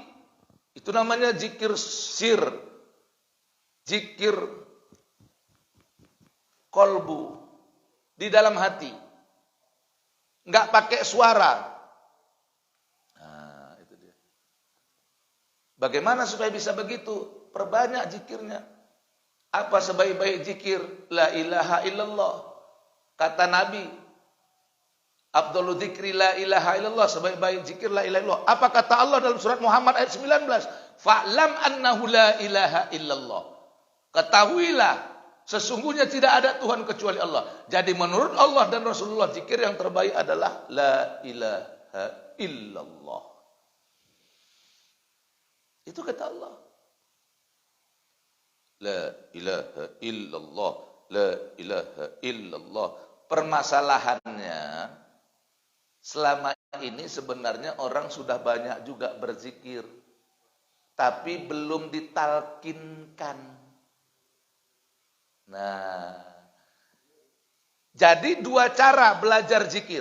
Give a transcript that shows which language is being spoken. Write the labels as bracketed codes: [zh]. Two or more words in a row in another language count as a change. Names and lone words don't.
[id] Itu namanya zikir sir. Zikir kolbu. Di dalam hati. Nggak pakai suara. Nah, itu dia. Bagaimana supaya bisa begitu? Perbanyak zikirnya. Apa sebaik-baik zikir? [ar] لا إله إلا الله. [id] Kata Nabi, [ar] أفضل الذكر لا إله إلا الله. [id] Sebaik-baik zikir [ar] لا إله إلا الله. [id] Apa kata Allah dalam surat Muhammad ayat 19? [ar] فاعلم أنه لا إله إلا الله. [id] Ketahuilah, sesungguhnya tidak ada Tuhan kecuali Allah. Jadi menurut Allah dan Rasulullah, zikir yang terbaik adalah [ar] لا إله إلا الله. [id] Itu kata Allah. [ar] لا إله إلا الله، لا إله إلا الله. [id] Permasalahannya, selama ini sebenarnya orang sudah banyak juga berzikir, tapi belum ditalkinkan. Nah, jadi dua cara belajar zikir.